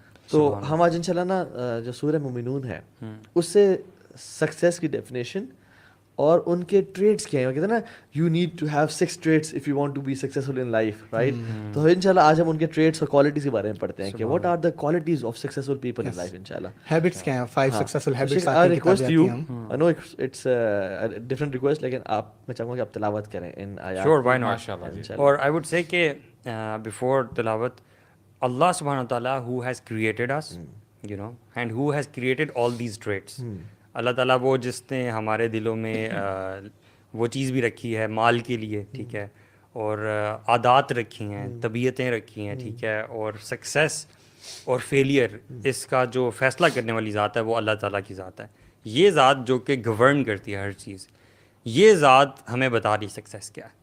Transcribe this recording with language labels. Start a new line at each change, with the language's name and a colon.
Urdu: تو ہم آج انشاءاللہ نا جو سورہ مومنون ہے اس سے سکسیس کی ڈیفینیشن اور ان کے ٹریٹس کیا ہیں. کہتے ہیں نا
English: you need to have 6 traits if you want to be successful in life,
Urdu: right? تو انشاءاللہ آج ہم ان کے ٹریٹس اور کوالٹیز کے بارے میں پڑھتے ہیں کہ
English: What are the qualities of successful people in life.
Urdu: انشاءاللہ ہیبٹس کیا ہیں، 5 سکسیسفul habits.
English: I request you, I know it's a different request
Urdu: لیکن آپ میں چاہوں گا کہ آپ تلاوت کریں ان آیات.
English: Sure, why not? اور I would say کہ before تلاوت، اللہ سبحانہ وتعالیٰ who has created us, and who has created all these traits.
Urdu: اللہ تعالیٰ وہ جس نے ہمارے دلوں میں وہ چیز بھی رکھی ہے مال کے لیے، ٹھیک ہے، اور عادات رکھی ہیں، طبیعتیں رکھی ہیں، ٹھیک ہے، اور سکسیس اور فیلئر اس کا جو فیصلہ کرنے والی ذات ہے وہ اللہ تعالیٰ کی ذات ہے. یہ ذات جو کہ گورن کرتی ہے ہر چیز، یہ ذات ہمیں بتا رہی سکسیس کیا ہے.